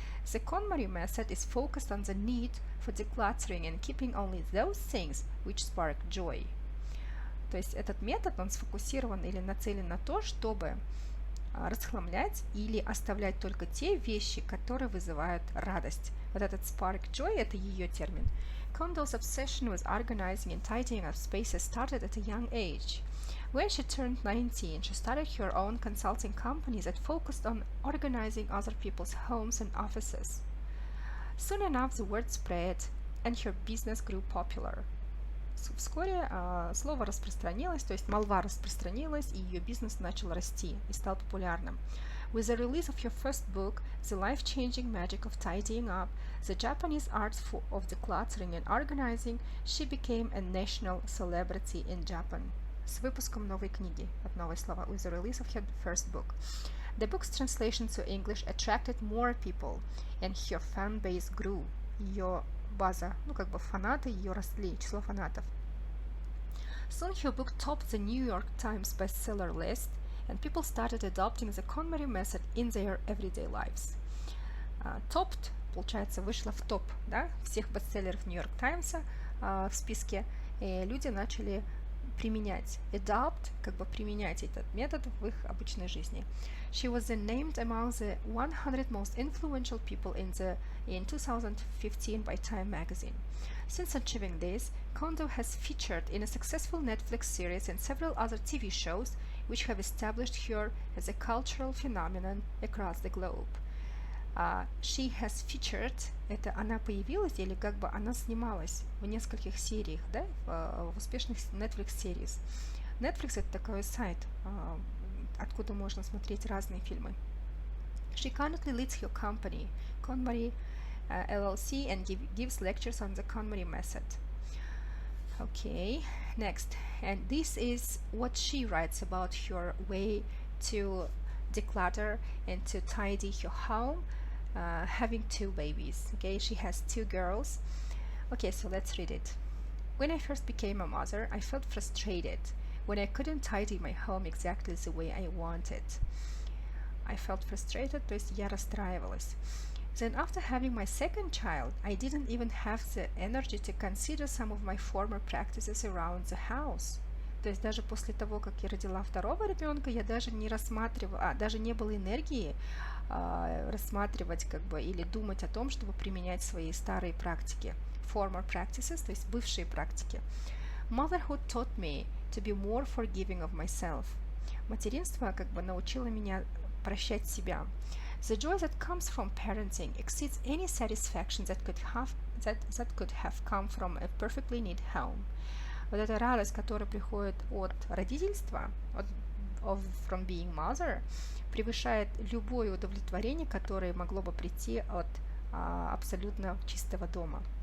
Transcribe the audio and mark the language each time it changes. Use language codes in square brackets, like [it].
[en] The KonMari method is focused on the need for decluttering and keeping only those things which spark joy. [ru] То есть этот метод, он сфокусирован или нацелен на то, чтобы расхламлять или оставлять только те вещи, которые вызывают радость. Вот этот spark joy – это ее термин. [en] Kondo's obsession with organizing and tidying up spaces started at a young age. When she turned 19, she started her own consulting company that focused on organizing other people's homes and offices. Soon enough, the word spread, and her business grew popular. [ru] Вскоре слово распространилось, то есть молва распространилась, и ее бизнес начал расти и стал популярным. [en] With the release of her first book, The Life-Changing Magic of Tidying Up, the Japanese art of decluttering and organizing, she became a national celebrity in Japan. [ru] С выпуском новой книги, от новые слова, [en] with the release of her first book. The book's translation to English attracted more people, and her fan base grew. [ru] Ее база, фанаты ее росли, число фанатов. [en] Soon her book topped the New York Times bestseller list, and people started adopting the KonMari method in their everyday lives. [ru] Topped, получается, вышла в топ, да, всех бестселлеров Нью-Йорк Таймса в списке, и люди начали применять. Adopt, применять этот метод в их обычной жизни. [en] She was then named among the 100 most influential people in 2015 by Time magazine. Since achieving this, Kondo has featured in a successful Netflix series and several other TV shows, which have established her as a cultural phenomenon across the globe. She has featured, [ru] это она появилась или как бы она снималась в нескольких сериях, да, в успешных Netflix series. Netflix это такой сайт, откуда можно смотреть разные фильмы. [en] She currently leads her company, KonMari LLC, and gives lectures on the KonMari method. Okay, next, and this is what she writes about her way to declutter and to tidy her home, having 2 babies. Okay, she has 2 girls. Okay, so let's read it. When I first became a mother, I felt frustrated when I couldn't tidy my home exactly the way I wanted. I felt frustrated, [ru] то есть я расстраивалась. [en] Then after having my second child, I didn't even have the energy to consider some of my former practices around the house. [ru] То есть даже после того, как я родила второго ребенка, я даже не рассматривала, даже не было энергии рассматривать как бы или думать о том, чтобы применять свои старые практики. [en] Former practices, [ru] то есть бывшие практики. [en] Motherhood taught me to be more forgiving of myself. [ru] Материнство как бы научило меня прощать себя. [en] The joy that comes from parenting exceeds any satisfaction that could have come from a perfectly neat home. [ru] Вот эта радость, которая приходит от родительства, [en] from being mother, [ru] превышает любое удовлетворение, которое могло бы прийти от абсолютно чистого дома.